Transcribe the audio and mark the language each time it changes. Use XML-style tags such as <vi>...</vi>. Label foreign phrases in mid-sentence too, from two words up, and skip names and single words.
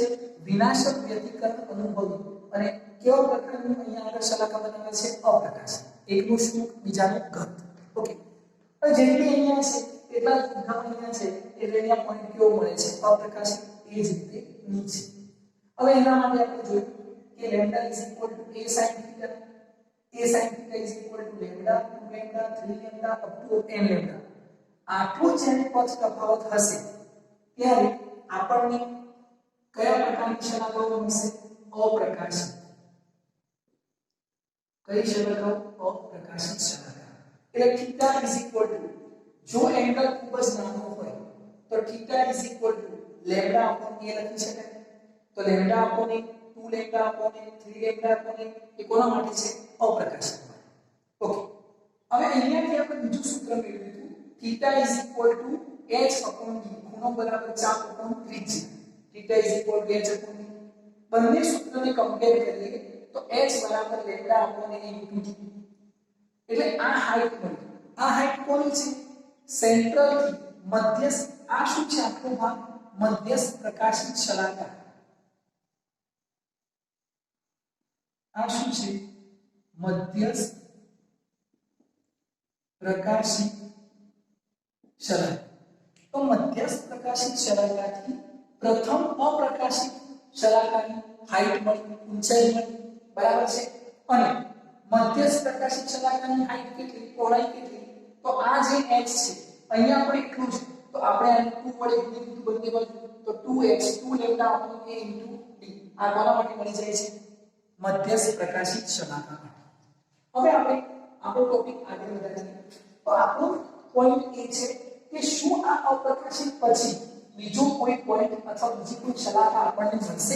<gu>વિનાશક વ્યતિકરણ અનુભવી અને કેવા પ્રકારનું અહીંયા આગળ શલાકા બનાવે છે? અપ્રકાશિત. એકનું શું, બીજાનું ઘત. ઓકે. હવે જેટલી અહીંયા છે એટલા જ ઉદ્ગમ અહીંયા છે એટલે અહીંયા પોઈન્ટ કેવો મળે છે? અપ્રકાશિત. એ જ રીતે નીચે. હવે એના માટે આપણે જોયું કે</gu> <en>λ a sin θ, a sin θ is equal to lambda, 2 lambda, 3 lambda up to n lambda.</en> <gu>આટલું જ્યારે પદ તફાવત હશે ત્યારે આપણને કયા પ્રકારની શલાકાઓ મળશે? અપ્રકાશિત. કઈ શલાકાઓ? અપ્રકાશિત શલાકા. એટલે થીટા</gu> <en>is equal to,</en> <gu>જો એંગલ ખૂબ જ નાનો હોય તો થીટા</gu> <en>is equal to lambda upon a</en> <gu>લખી શકાય. તો</gu> <en>lambda upon a, 2 lambda upon a,</en> <gu>3 lambda upon a એ કોના માટે છે? અપ્રકાશિત માટે. ઓકે. હવે અહીંયાથી આપણે બીજું સૂત્ર મેળવ્યું હતું. થીટા</gu> <en>is equal to h upon d.</en> <gu>ખૂણો બરાબર ચાપ upon ત્રિજ્યા. થીટા</gu> <en>is equal to h upon d.</en> <gu>બંને સૂત્રને કમ્પેર કરીએ તો h બરાબર</gu> <en>lambda upon a into d.</en> <gu>એટલે આ હાઈટ મળી. આ હાઈટ કોની છે? સેન્ટ્રલ થી મધ્યસ્થ. આ શું છે? આખો ભાગ મધ્યસ્થ પ્રકાશિત શલાકા. આ શું છે? મધ્યસ્થ પ્રકાશિત શલાકા. તો મધ્યસ્થ પ્રકાશિત શલાકાથી પ્રથમ અપ્રકાશિત શલાકાની હાઈટ મળી, ઊંચાઈ મળી. બરાબર છે. અને મધ્યસ્થ પ્રકાશિત શલાકાની હાઈટ કેટલી, પહોળાઈ કેટલી? તો આ જે h છે અહીંયા પણ એટલું છે. તો આપણે આને 2 વડે ગુણી દીધું બંને બાજુ. તો</gu> <en>2h 2 lambda upon a into d.</en> <gu>આ કોના માટે મળી જાય છે? મધ્યસ્થ પ્રકાશિત શલાકા માટે. હવે આપણે આપણો ટોપિક આગળ વધારીએ. તો આપણો પોઈન્ટ એ છે કે શું આ અપ્રકાશિત પછી બીજો કોઈ પોઈન્ટ અથવા બીજી કોઈ શલાકા આપણને મળશે?</gu>